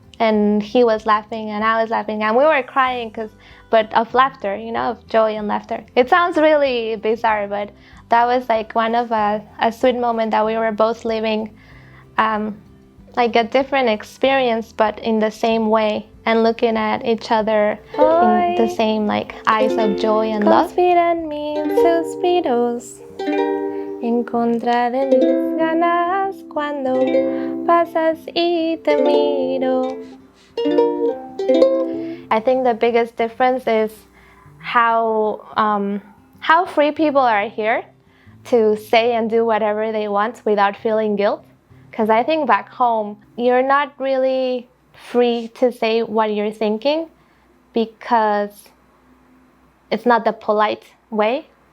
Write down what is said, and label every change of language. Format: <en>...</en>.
<en>And he was laughing and I was laughing, and we were crying but of laughter, of joy and laughter. It sounds really bizarre, but that was one of a sweet moment that we were both living a different experience, but in the same way, and looking at each other in the same eyes of joy and love.</en> <es>Conspiran mis suspiros en contra de mis ganas cuando pasas y te miro.</es> <en>I think the biggest difference is how free people are here to say and do whatever they want without feeling guilt. Because I think back home, you're not really free to say what you're thinking, because it's not the polite way.</en>